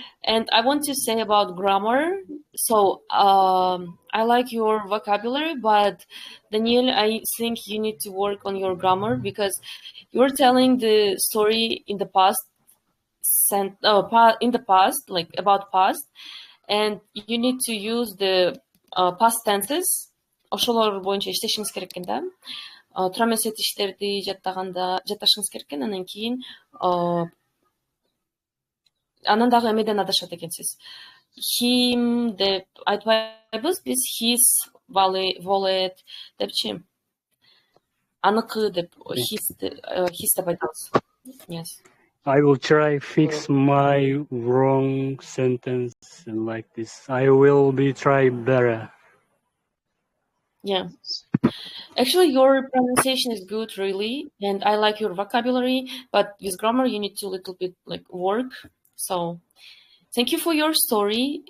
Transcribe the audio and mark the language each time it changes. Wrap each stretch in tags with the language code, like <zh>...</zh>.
<en>And I want to say about grammar. So, I like your vocabulary, but Daniel, I think you need to work on your grammar because you're telling the story in the past, like about past, and you need to use the past tenses.</en> <ky>Ошолор боюнча иштешиңиз керек экен да. Тура эмес этиштерди жатташыңыз керек экен, анан кийин анан дагы эмеден адашат экенсиз. Him деп айтпайбыз биз,</ky> <en>his wallet</en> <ky>депчи. Аныкы деп his деп айтабыз.</ky> <en>Yes. I will try fix my wrong sentence like this. I will be try better. Yeah. Actually, your pronunciation is good, really, and I like your vocabulary. But with grammar, you need to little bit like work. So, thank you for your story.</en>